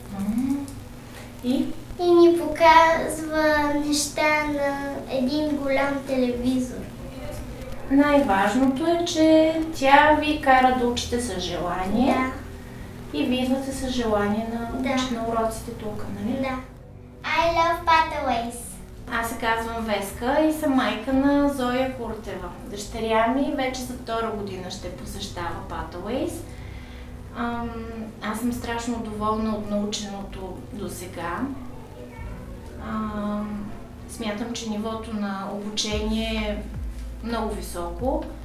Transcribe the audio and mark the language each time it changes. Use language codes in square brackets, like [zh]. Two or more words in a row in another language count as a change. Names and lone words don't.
[bg] И ни показва неща на един голям телевизор. Най-важното е, че тя ви кара да учите с желание. Да. И вие идвате с желание на уроците тук, нали? Да. [en] I love Pathways. [bg] Аз се казвам Веска и съм майка на Зоя Куртева. Дъщеря ми вече за втора година ще посещава Pathways. Аз съм страшно доволна от наученото до сега. Смятам, че нивото на обучение е много високо.